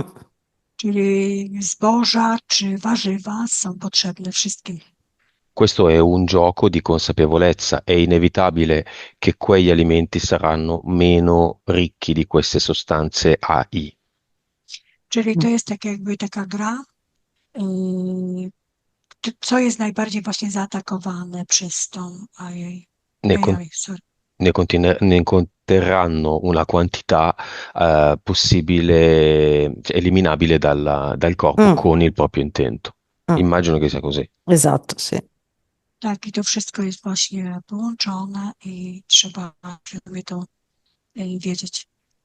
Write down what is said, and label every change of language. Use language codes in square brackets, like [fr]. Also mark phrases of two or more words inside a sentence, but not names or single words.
[pl] Czyli zboża czy warzywa są potrzebne wszystkim. [it] Questo è un gioco di consapevolezza, è inevitabile che quegli alimenti saranno meno ricchi di queste sostanze AI. [pl] Czyli mm. to jest tak jakby taka gra, co jest najbardziej właśnie zaatakowane przez tą AI. [it] Ne, con- [en] AI, sorry. [it] ne conterranno una quantità possibile, cioè, eliminabile dal corpo Mm, con il proprio intento. mm. Immagino che sia così. Esatto, sì. [pl] Tak, i to wszystko jest właśnie połączone i trzeba świadomie to wiedzieć.